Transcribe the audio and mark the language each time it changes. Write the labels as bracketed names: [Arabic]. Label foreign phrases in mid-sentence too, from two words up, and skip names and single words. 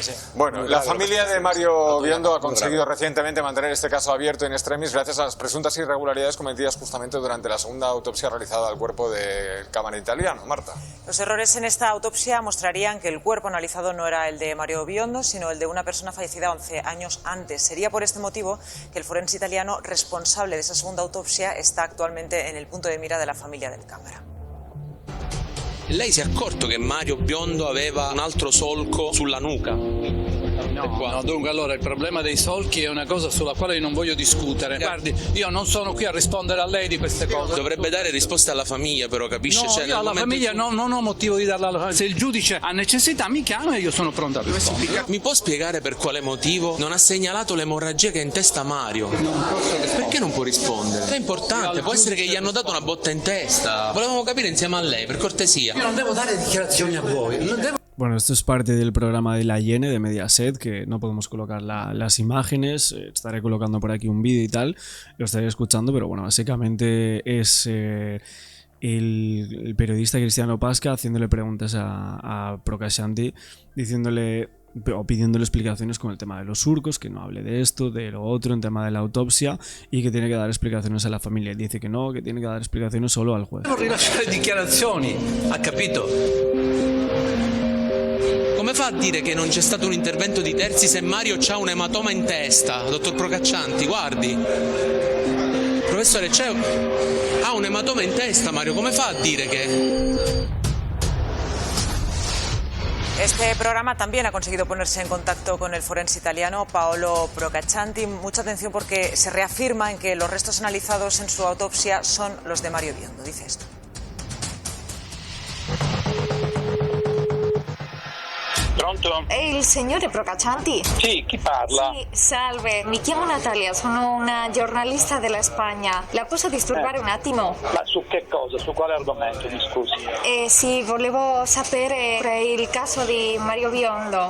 [Spanish] Bueno, la familia de Mario Biondo ha conseguido recientemente mantener este caso abierto [Latin] in extremis [Spanish] gracias a las presuntas irregularidades cometidas justamente durante la segunda autopsia realizada al cuerpo del cámara italiano. Marta. Los errores en esta autopsia mostrarían que el cuerpo analizado no era el de Mario Biondo, sino el de una persona fallecida 11 años antes. Sería por este motivo que el forense italiano responsable de esa segunda autopsia está actualmente en el punto de mira de la familia del cámara. [Italian] Lei si è accorto che Mario Biondo aveva un altro solco sulla nuca? No, dunque allora il problema dei solchi è una cosa sulla quale io non voglio discutere. Guardi, io non sono qui a rispondere a lei di queste cose. Dovrebbe dare risposte alla famiglia però, capisce? No, io alla famiglia non ho motivo di darla alla famiglia. Se il giudice ha necessità mi chiama e io sono pronto a rispondere. Mi può spiegare per quale motivo non ha segnalato l'emorragia che è in testa a Mario? Perché non può rispondere? È importante, può essere che gli hanno dato una botta in testa. Volevamo capire insieme a lei, per cortesia. Io non devo dare dichiarazioni a voi. [Spanish] Bueno, esto es parte del programa de La Hiene de Mediaset, que no podemos colocar las imágenes, estaré colocando por aquí un vídeo y tal, lo estaré escuchando, pero bueno, básicamente es el periodista Cristiano Pasca haciéndole preguntas a Procaccianti, diciéndole o pidiéndole explicaciones con el tema de los surcos, que no hable de esto, de lo otro, en tema de la autopsia, y que tiene que dar explicaciones a la familia. Dice que no, que tiene que dar explicaciones solo al juez. [Italian] Non rilasciare dichiarazioni, ha capito? Come fa a dire che non c'è stato un intervento di terzi se Mario ha un ematoma in testa, dottor Procaccianti? Guardi. Professore, ha un ematoma in testa, Mario, come fa a dire che... [Spanish] Este programa también ha conseguido ponerse en contacto con el forense italiano Paolo Procaccianti. Mucha atención porque se reafirma en que los restos analizados en su autopsia son los de Mario Biondo. Dice esto. [Italian] Pronto? È il signore Procaccianti? Sì, chi parla? Sì, salve, mi chiamo Natalia, sono una giornalista della Spagna. La posso disturbare un attimo? Ma su che cosa? Su quale argomento, mi scusi? Sì, volevo sapere il caso di Mario Biondo.